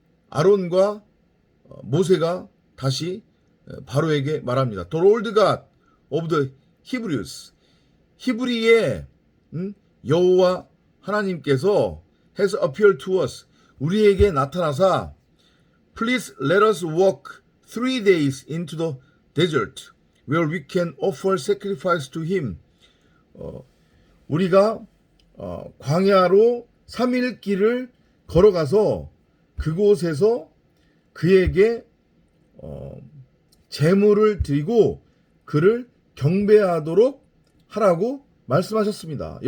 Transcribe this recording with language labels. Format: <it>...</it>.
<ko>아론과 모세가 다시 바로에게 말합니다.</ko> <en>The Lord God of the Hebrews.</en> <ko>히브리의 여호와 하나님께서</ko> <en>has appeared to us.</en> <ko>우리에게 나타나사</ko> <en>Please let us walk 3 days into the desert where we can offer sacrifice to him.</en> <ko>우리가 광야로 3일 길을 걸어가서 그곳에서 그에게 제물을 드리고 그를 경배하도록 하라고 말씀하셨습니다.</ko>